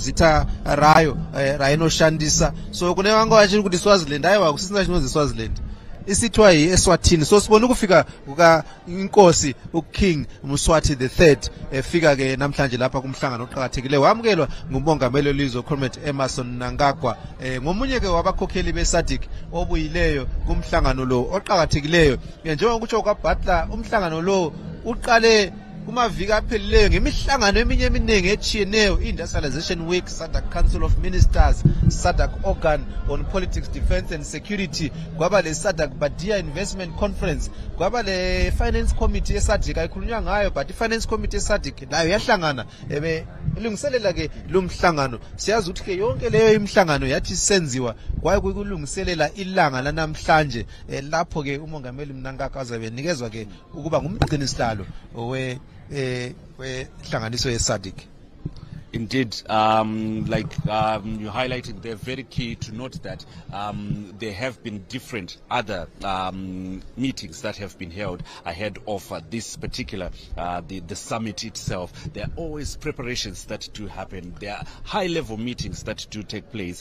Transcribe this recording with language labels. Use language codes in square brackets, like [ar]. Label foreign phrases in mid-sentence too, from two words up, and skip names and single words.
[sn] zita rayo rainoshandisa. So kune vanga vachiri kuti Swaziland aiwa kusina chinonzi Swaziland isitwa eSwatini. [nd] So sibona ukufika kuka inkosi uKing Mswati the third efika ke namhlanje lapha kumhlangano oqhakathekileyo wamukelwa ngumongameli welizwe Comrade Emmerson Mnangagwa ngomunye ke wabakhokheli beSadc obuyileyo kumhlangano lo oqhakathekileyo. Njengoba kutsho kwaButler umhlangano lo uqale kumaviki aphelileyo ngemihlangano eminye eminingi echiyeneyo, Industrialization Week, Sadc Council of Ministers, Sadc Organ on Politics, Defense and Security, kwaba le Sadc Badia Investment Conference, kwaba le Finance Committee yeSadc ayikhulunywa ngayo, but iFinance Committee yeSadc nayo yahlangana ilungiselela ke lo mhlangano. Siyazi ukuthi ke yonke leyo imihlangano yathi senziwa kwaye kulungiselela ilanga lanamhlanje lapho ke umongameli Mnangagwa azabe nikezwa ke ukuba ngumgcinisihlalo hlanganiso yeSadc. [en] Indeed, like you highlighted, they're very key to note that there have been different other meetings that have been held ahead of this particular, the summit itself. There are always preparations that do happen. There are high-level meetings that do take place.